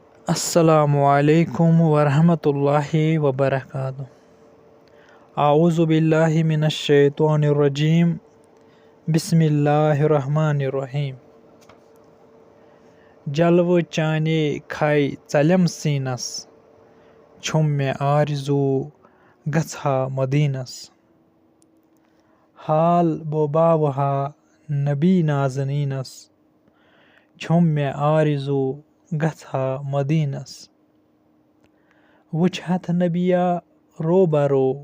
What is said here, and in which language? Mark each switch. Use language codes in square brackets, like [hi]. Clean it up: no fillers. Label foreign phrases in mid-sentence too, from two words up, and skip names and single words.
[ar] السلام علیکم ورحمتہ اللہ وبرکاتہ اعوذ باللہ من الشیطان الرجیم بسم اللہ الرحمن الرحیم [ks] جلوٕ چانے کھے ژَلٮ۪م سیٖنس چھُم مےٚ آرزوٗ گژھٕ ہا مدیٖنس حال بوباوٕ ہا نبی نازنیٖنس چھُم مےٚ آرزوٗ گژھٕ ہا مدیٖنس وٕچھتھ نبیا روبرو